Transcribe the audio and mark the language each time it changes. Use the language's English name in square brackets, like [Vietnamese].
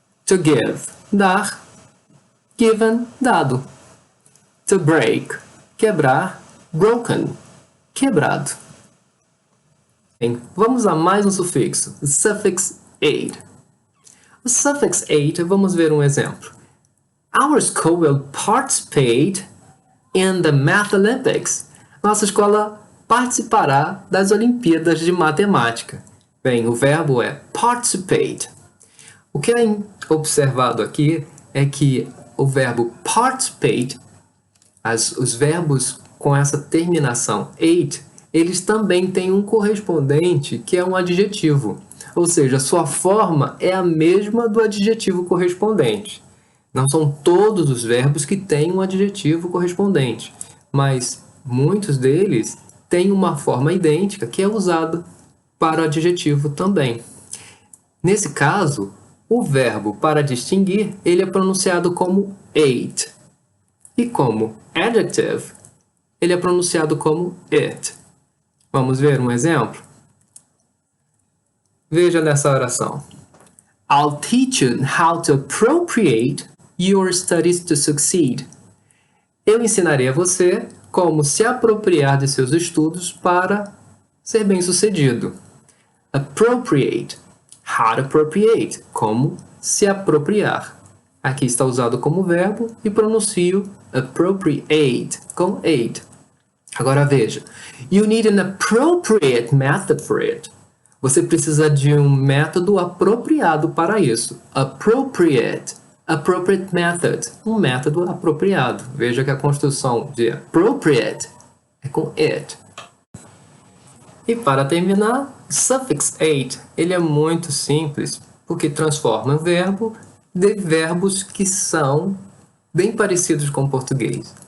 [English] To give, [Portuguese] dar. [English] Given, [Portuguese] dado. [English] To break, [Portuguese] quebrar. [English] Broken, [Portuguese] quebrado. Bem, vamos a mais um sufixo, o suffix ate. O suffix ate, vamos ver um exemplo. [English] Our school will participate in the Math Olympics. [Portuguese] Nossa escola participará das Olimpíadas de Matemática. Bem, o verbo é participate. O que é observado aqui é que o verbo participate, os verbos com essa terminação ate, eles também têm um correspondente que é um adjetivo. Ou seja, sua forma é a mesma do adjetivo correspondente. Não são todos os verbos que têm um adjetivo correspondente, mas muitos deles têm uma forma idêntica que é usada para o adjetivo também. Nesse caso, o verbo para distinguir, ele é pronunciado como ate. E como adjective, ele é pronunciado como it. Vamos ver um exemplo? Veja nessa oração. [English] I'll teach you how to appropriate your studies to succeed. [Portuguese] Eu ensinarei a você como se apropriar de seus estudos para ser bem-sucedido. [English] Appropriate. How to appropriate. [Portuguese] Como se apropriar. Aqui está usado como verbo e pronuncio appropriate com ate. Agora veja. [English] You need an appropriate method for it. [Portuguese] Você precisa de um método apropriado para isso. [English] Appropriate. Appropriate method. [Portuguese] Um método apropriado. Veja que a construção de appropriate é com it. E para terminar, o suffix ate, ele é muito simples, porque transforma um verbo de verbos que são bem parecidos com o português.